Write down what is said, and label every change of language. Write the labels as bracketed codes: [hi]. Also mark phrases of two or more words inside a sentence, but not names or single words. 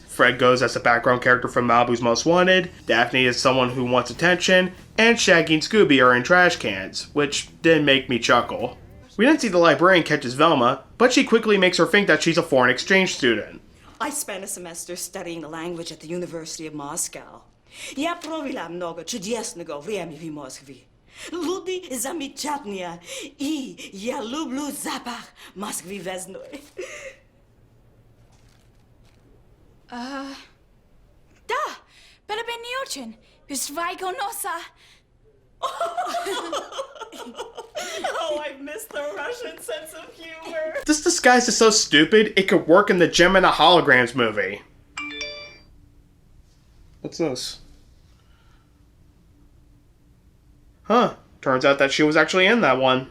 [en] Fred goes as a background character from Malibu's Most Wanted, Daphne is someone who wants attention, and Shaggy and Scooby are in trash cans, which did make me chuckle. We then see the librarian catches Velma, but she quickly makes her think that she's a foreign exchange student. I spent a semester studying the language at the University of Moscow. [ru] Я провела много чудесного времени в Москве. Люди замечательные, и я люблю запах Москвы весной. Da, pero ben Newton, bis Vigo Nosa. [en] Oh, I miss the Russian sense of humor. This disguise is so stupid, it could work in the Gem and the Holograms movie. What's this? Huh, turns out that she was actually in that one.